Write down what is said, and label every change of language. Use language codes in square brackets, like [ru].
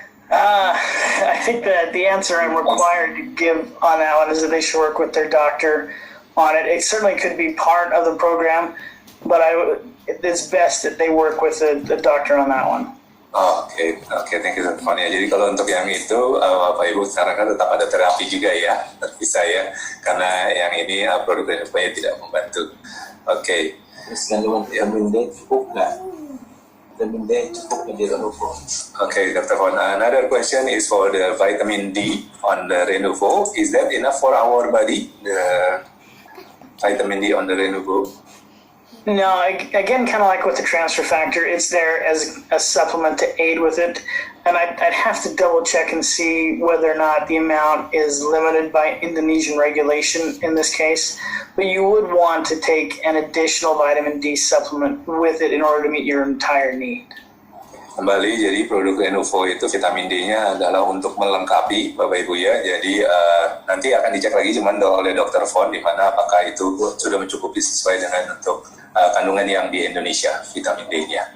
[en] I think that the answer I'm required to give on that one is that they should work with their doctor on it. It certainly could be part of the program, but it's best that they work with the doctor on that one. Oh, okay, thank you Dr. Fon. [id] Ya, jadi kalau untuk yang itu, Bapak Ibu sekarang kan tetap ada terapi juga ya, terpisah ya, karena yang ini produk Renuvo tidak membantu. [en] Okay. [id] Terus kandungan vitamin D cukup nggak? Vitamin D cukup nggak di Renuvo? [en] Okay, Dr. Fon. Another question is for the vitamin D on the Renuvo. Is that enough for our body? The vitamin D on the Renuvo? No, again, kind of like with the transfer factor, it's there as a supplement to aid with it. And I'd have to double check and see whether or not the amount is limited by Indonesian regulation in this case. But you would want to take an additional vitamin D supplement with it in order to meet your entire need. [id] Kembali, jadi produk Renuvo itu vitamin D-nya adalah untuk melengkapi Bapak Ibu ya. Jadi nanti akan dicek lagi cuman oleh Dr. Fon di mana apakah itu sudah mencukupi sesuai dengan untuk kandungan yang di Indonesia vitamin D-nya.